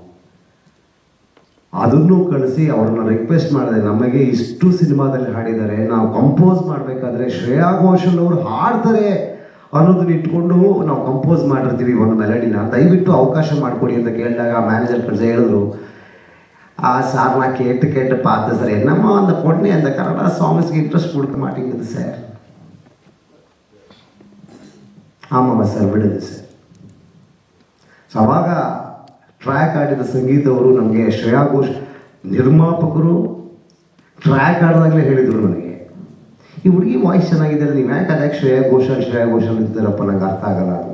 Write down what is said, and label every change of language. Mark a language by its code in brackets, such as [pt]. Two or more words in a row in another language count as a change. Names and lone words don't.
[kn] ಅದನ್ನು ಕಳಿಸಿ ಅವ್ರನ್ನ ರಿಕ್ವೆಸ್ಟ್ ಮಾಡಿದೆ, ನಮಗೆ ಇಷ್ಟು ಸಿನಿಮಾದಲ್ಲಿ ಹಾಡಿದ್ದಾರೆ, ನಾವು ಕಂಪೋಸ್ ಮಾಡಬೇಕಾದ್ರೆ ಶ್ರೇಯಾ ಘೋಷಾಲ್ ಅವರು ಹಾಡ್ತಾರೆ ಅನ್ನೋದನ್ನ ಇಟ್ಕೊಂಡು ನಾವು ಕಂಪೋಸ್ ಮಾಡಿರ್ತೀವಿ ಒಂದು ಮೆಲಡಿನ, ದಯವಿಟ್ಟು ಅವಕಾಶ ಮಾಡಿಕೊಡಿ ಅಂತ ಕೇಳಿದಾಗ ಮ್ಯಾನೇಜರ್ ಕಳಿಸಿ ಹೇಳಿದ್ರು, [ta] சார் நான் கேட்டு பார்த்தேன் சார், என்னம்மா அந்த பொண்ணு அந்த கன்னடா சாங்ஸ்க்கு இன்ட்ரெஸ்ட் கொடுக்க மாட்டேங்குது சார். ஆமாம் சார், [kn] ಬಿಡುದು ಸರ್. ಸೊ ಅವಾಗ ಟ್ರ್ಯಾಕ್ ಆಡಿದ ಸಂಗೀತ ಅವರು ನಮಗೆ ಶ್ರೇಯಾ ಘೋಷ್ ನಿರ್ಮಾಪಕರು ಟ್ರ್ಯಾಕ್ ಆಡಿದಾಗಲೇ ಹೇಳಿದರು ನನಗೆ, ಈ ಹುಡುಗಿ ವಾಯ್ಸ್ ಚೆನ್ನಾಗಿದೆ, ನೀವು ಯಾಕೆ ಅದಕ್ಕೆ ಶ್ರೇಯಾ ಘೋಷಾಲ್ ಇದ್ದಾರಪ್ಪ, ನಂಗೆ ಅರ್ಥ ಆಗಲ್ಲ ಅದು.